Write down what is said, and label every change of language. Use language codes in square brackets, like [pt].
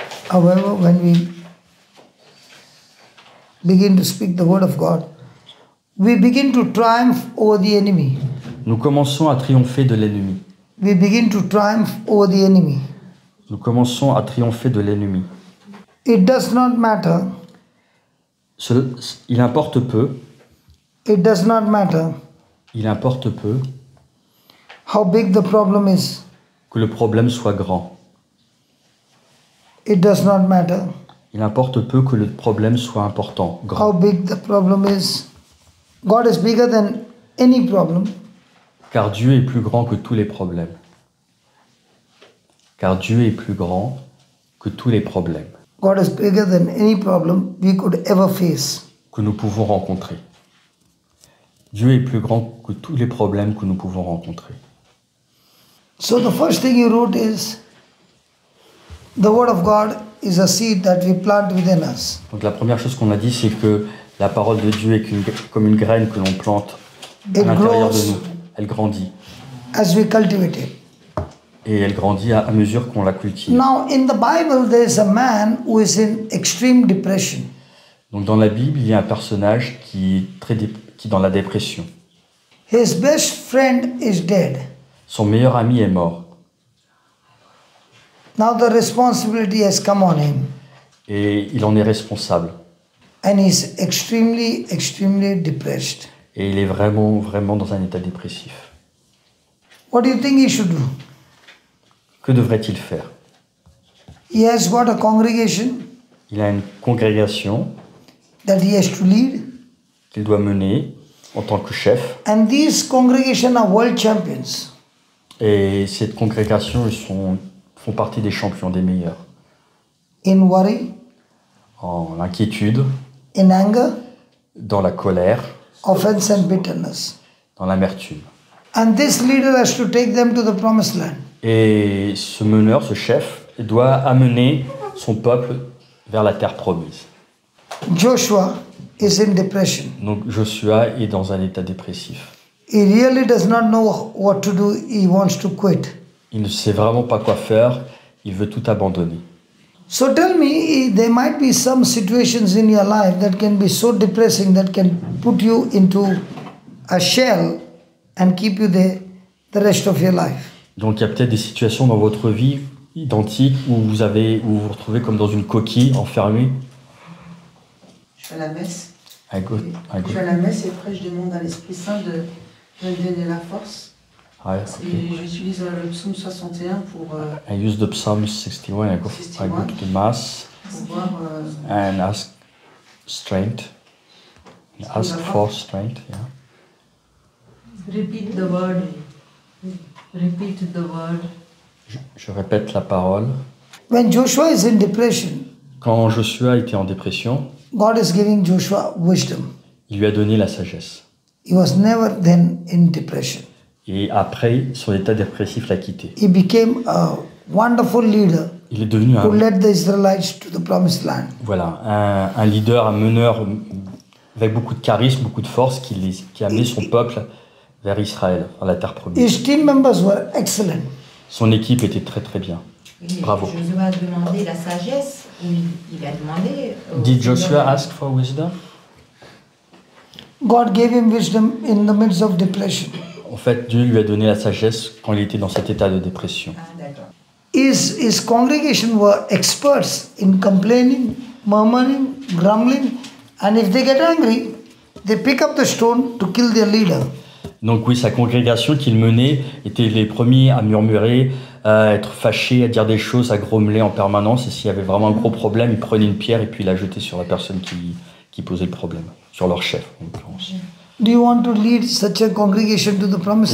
[en] however, when we begin to speak the word of God, we begin to triumph over the enemy. [fr] nous commençons à triompher de l'ennemi. [en] We begin to triumph over the enemy. [fr] Nous commençons à triompher de l'ennemi. [en] It does not matter. [fr] Il importe peu. [en] It does not matter [fr] Il importe peu [en] how big the problem is. [fr] que le problème soit grand. [en] It does not matter [fr] Il importe peu que le problème soit important, [en] how [fr] grand. [en] big the problem is. God is bigger than any problem. [fr] Car Dieu est plus grand que tous les problèmes. Car Dieu est plus grand que tous les problèmes [en] God is bigger than any problem we could ever face. [fr] que nous pouvons rencontrer. Dieu est plus grand que tous les problèmes que nous pouvons rencontrer. [en] So the first thing you wrote is, the word of God is a seed that we plant within us. [fr] Donc la première chose qu'on a dit, c'est que la parole de Dieu est comme une graine que l'on plante à [en] It [fr] l'intérieur de [en] grows [fr] nous. Elle grandit. [en] as we cultivate it. [fr] Et elle grandit à mesure qu'on la cultive. [en] Now in the Bible there is a man who is in extreme depression. [fr] Donc dans la Bible, il y a un personnage qui est dans la dépression. [en] His best friend is dead. [fr] Son meilleur ami est mort. [en] Now the responsibility has come on him. [fr] Et il en est responsable. [en] And he's extremely depressed. [fr] Et il est vraiment dans un état dépressif. [en] What do you think he should do? [fr] Que devrait-il faire? [en] He has got a congregation [fr] Il a une congrégation [en] that he has to lead. [fr] qu'il doit mener en tant que chef. [en] And these congregations are world champions. [fr] Et cette congrégation, font partie des champions, des meilleurs. [en] In worry, [fr] En inquiétude, [en] in anger, [fr] dans la colère, [en] offense and bitterness. [fr] dans l'amertume. [en] And this leader has to take them to the promised land. [fr] Et ce meneur, ce chef, doit amener son peuple vers la terre promise. [en] Joshua is in depression. [fr] Donc Joshua est dans un état dépressif. [en] He really does not know what to do. He wants to quit. [fr] Il ne sait vraiment pas quoi faire, il veut tout abandonner. [en] So tell me, there might be some situations in your life that can be so depressing that can put you into a shell and keep you there the rest of your life. [fr] Donc il y a peut-être des situations dans votre vie identiques où vous vous retrouvez comme dans une coquille enfermée. Je fais la messe. [en] I go- [fr] Je fais la messe et après je demande à l'Esprit Saint de me donner la force. [en] I, [fr] Et j'utilise le psaume 61 pour [en] I use the Psalm 61, I go to Mass [fr] pouvoir [en] and ask strength. Ask for strength, yeah. Repeat the word. Repeat the word. [fr] Je répète la parole. [en] When Joshua is in depression, [fr] Quand Joshua était en dépression, [en] God is giving Joshua wisdom. [fr] il lui a donné la sagesse. [en] He was never then in depression. [fr] Et après, son état dépressif l'a quitté. [en] He became a wonderful leader [fr] Il est devenu [en] who led the Israelites to the promised land. [fr] un leader, un meneur avec beaucoup de charisme, beaucoup de force qui a amené son peuple vers Israël, vers la terre promise. [en] His team members were excellent. [fr] Son équipe était très très bien. Oui, mais Bravo. Josué a demandé la sagesse où il a demandé. [en] Did Joshua ask for wisdom? God gave him wisdom in the midst of depression. [fr] En fait, Dieu lui a donné la sagesse quand il était dans cet état de dépression. Ah, d'accord. [en] His congregation were experts in complaining, murmuring, grumbling, and if they get angry, they pick up the stone to kill their leader. [fr] Donc oui, sa congrégation qu'il menait était les premiers à murmurer, à être fâchés, à dire des choses, à grommeler en permanence. Et s'il y avait vraiment un gros problème, ils prenaient une pierre et puis ils la jetaient sur la personne qui posait le problème, sur leur chef en l'occurrence. [en] Do you want to lead such a congregation to the promised